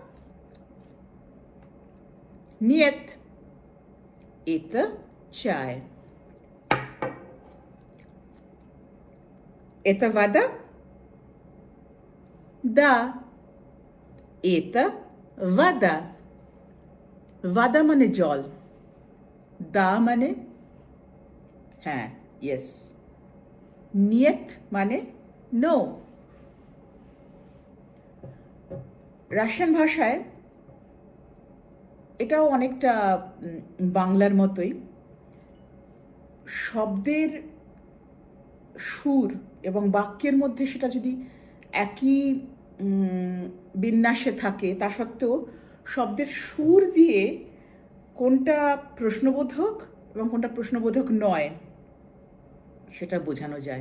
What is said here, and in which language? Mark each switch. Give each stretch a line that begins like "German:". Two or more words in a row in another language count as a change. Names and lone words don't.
Russian: Нет. Это чай. Это вода? Да. Это вода.
Bangla: Вода মানে জল. দা মানে হ্যাঁ, yes. Niet মানে no. রাশিয়ান ভাষায় এটাও অনেকটা বাংলার মতোই শব্দের সুর এবং বাক্যের মধ্যে সেটা যদি একই বিন্যাসে থাকে তা সত্ত্বেও শব্দের সুর দিয়ে কোনটা প্রশ্নবোধক এবং কোনটা প্রশ্নবোধক নয় সেটা বোঝানো যায়।